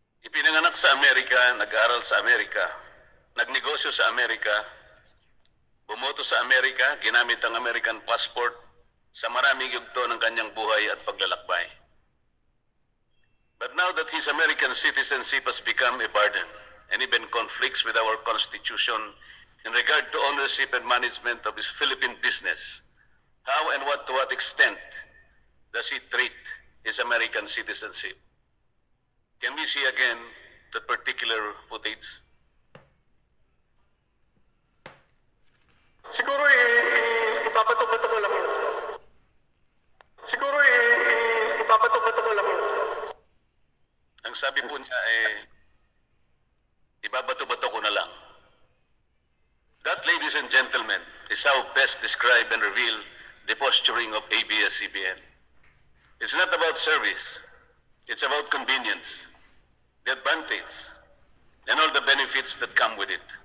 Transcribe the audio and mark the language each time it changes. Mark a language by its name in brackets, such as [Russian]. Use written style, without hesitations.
[Filipino] Ipinanganak sa Amerika, nag-aral sa Amerika, nagnegosyo sa Amerika, bumoto sa Amerika, ginamit ang American passport sa maraming yugto ng kanyang buhay at paglalakbay. [English] But now that his American citizenship has become a burden and even conflicts with our Constitution in regard to ownership and management of his Philippine business, how and to what extent does he treat his American citizenship? Can we see again that particular footage? [Filipino] Siguro ipapato-pato ko lang yun. Siguro ipapato-pato ko lang yun. Ang sabi po niya ibabato-bato ko na lang. [English] That, ladies and gentlemen, is how best describe and reveal the posturing of ABS-CBN. It's not about service. It's about convenience, the advantage, and all the benefits that come with it.